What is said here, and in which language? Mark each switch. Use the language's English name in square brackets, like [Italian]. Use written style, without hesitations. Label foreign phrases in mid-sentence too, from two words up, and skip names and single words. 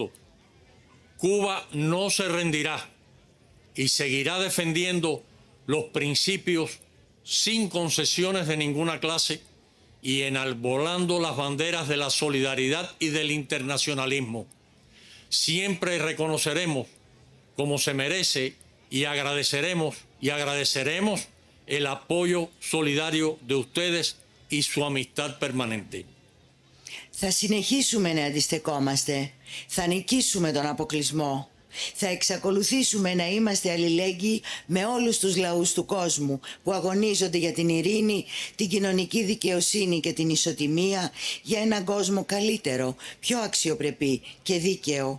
[Spanish] Cuba no se rendirá y seguirá defendiendo los principios sin concesiones de ninguna clase y enarbolando las banderas de la solidaridad y del internacionalismo. Siempre reconoceremos como se merece y agradeceremos el apoyo solidario de ustedes y su amistad permanente. [Greek] Θα συνεχίσουμε να αντιστεκόμαστε. Θα νικήσουμε τον αποκλεισμό. Θα εξακολουθήσουμε να είμαστε αλληλέγγυοι με όλους τους λαούς του κόσμου που αγωνίζονται για την ειρήνη, την κοινωνική δικαιοσύνη και την ισοτιμία για έναν κόσμο καλύτερο, πιο αξιοπρεπή και δίκαιο.